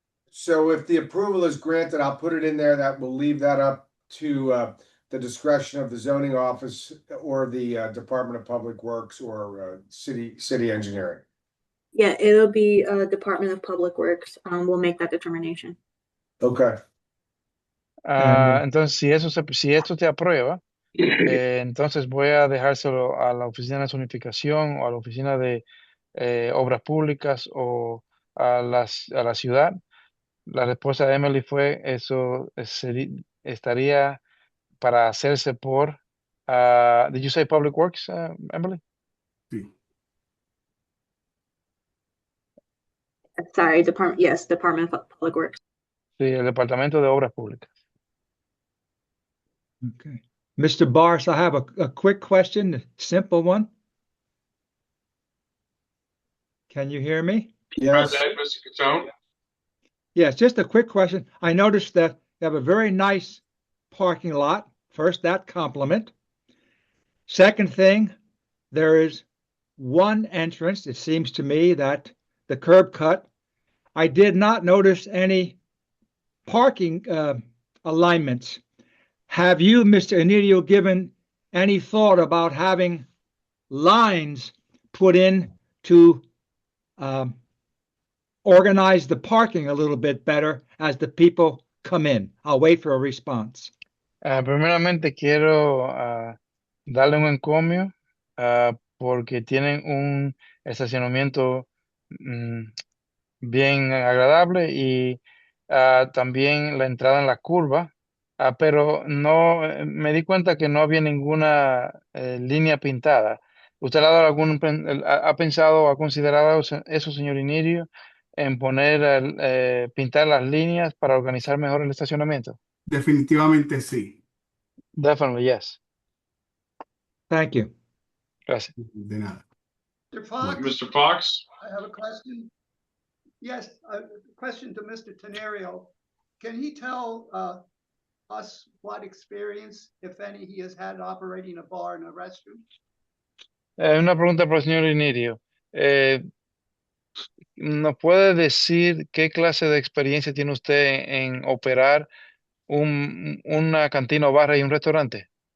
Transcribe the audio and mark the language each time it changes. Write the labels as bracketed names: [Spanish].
[English] So if the approval is granted, I'll put it in there that we'll leave that up to the discretion of the zoning office or the Department of Public Works or city engineering. Yeah, it'll be Department of Public Works. We'll make that determination. Okay. [Spanish] Entonces, si esto se aprueba, entonces voy a dejárselo a la oficina de zonificación o a la oficina de obras públicas o a la ciudad. La respuesta de Emily fue, eso estaría para hacerse por, [English] did you say Public Works, Emily? [Spanish] Sí. [English] Sorry, Department of Public Works. [Spanish] Sí, el Departamento de Obras Públicas. [English] Okay. Mr. Barnes, I have a quick question, a simple one. Can you hear me? Yes. Mr. Catone? Yes, just a quick question. I noticed that you have a very nice parking lot. First, that compliment. Second thing, there is one entrance. It seems to me that the curb cut. I did not notice any parking alignments. Have you, Mr. Anidio, given any thought about having lines put in to organize the parking a little bit better as the people come in? I'll wait for a response. [Spanish] Primeramente quiero darle un encomio porque tienen un estacionamiento bien agradable y también la entrada en la curva, pero no me di cuenta que no había ninguna línea pintada. ¿Usted ha pensado o ha considerado eso, señor Inirio, en poner, pintar las líneas para organizar mejor el estacionamiento? Definitivamente sí. [English] Definitely, yes. Thank you. [Spanish] Gracias. De nada. [English] Mr. Fox, Mr. Fox? I have a question. Yes, a question to Mr. Tenerio. Can he tell us what experience, if any, he has had operating a bar and a restroom? [Spanish] Una pregunta para el señor Inirio. ¿Nos puede decir qué clase de experiencia tiene usted en operar una cantina o barra y un restaurante?